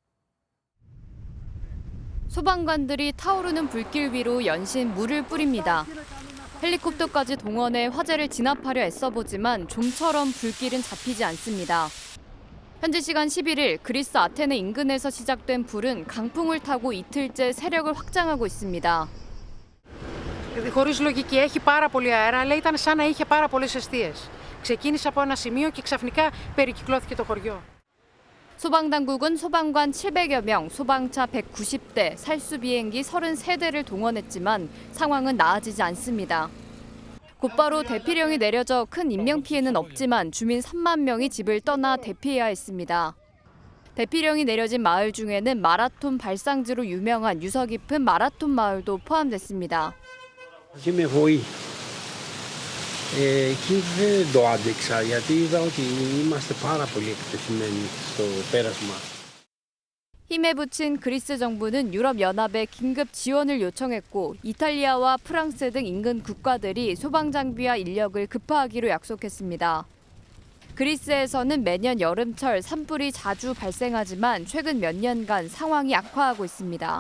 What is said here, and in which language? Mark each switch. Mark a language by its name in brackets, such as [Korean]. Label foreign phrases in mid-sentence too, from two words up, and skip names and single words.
[Korean] 소방관들이 타오르는 불길 위로 연신 물을 뿌립니다. 헬리콥터까지 동원해 화재를 진압하려 애써보지만 좀처럼 불길은 잡히지 않습니다. 현지 시간 11일 그리스 아테네 인근에서 시작된 불은 강풍을 타고 이틀째 세력을 확장하고 있습니다. [Greek] Χωρίς λογική, έχει πάρα πολύ αέρα, αλλά ήταν σαν να είχε πάρα πολλές εστίες. Ξεκίνησε από ένα σημείο και ξαφνικά περικυκλώθηκε το χωριό. [Korean] 소방당국은 소방관 700여 명, 소방차 190대, 살수 비행기 33대를 동원했지만 상황은 나아지지 않습니다. 곧바로 대피령이 내려져 큰 인명피해는 없지만 주민 3만 명이 집을 떠나 대피해야 했습니다. 대피령이 내려진 마을 중에는 마라톤 발상지로 유명한 유서 깊은 마라톤 마을도 포함됐습니다. [Greek] Είμαι βοή. Εκεί δεν το άντεξα γιατί είδα ότι είμαστε πάρα πολύ εκτεθειμένοι στο πέρασμα. [Korean] 힘에 부친 그리스 정부는 유럽연합에 긴급 지원을 요청했고 이탈리아와 프랑스 등 인근 국가들이 소방장비와 인력을 급파하기로 약속했습니다. 그리스에서는 매년 여름철 산불이 자주 발생하지만 최근 몇 년간 상황이 악화하고 있습니다.